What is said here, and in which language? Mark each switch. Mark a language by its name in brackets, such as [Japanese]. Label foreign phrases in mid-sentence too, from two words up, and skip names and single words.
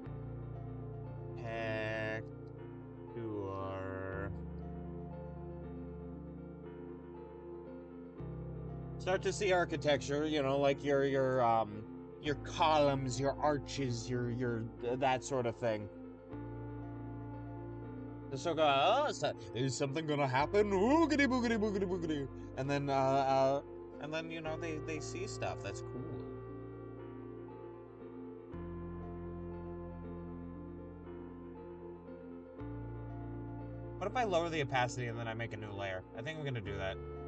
[English] Start to see architecture, like your columns, your arches, your that sort of thing. So go, is something gonna happen? Oogity boogity boogity boogity. And then they see stuff. That's cool. What if I lower the opacity and then I make a new layer? I think I'm gonna do that.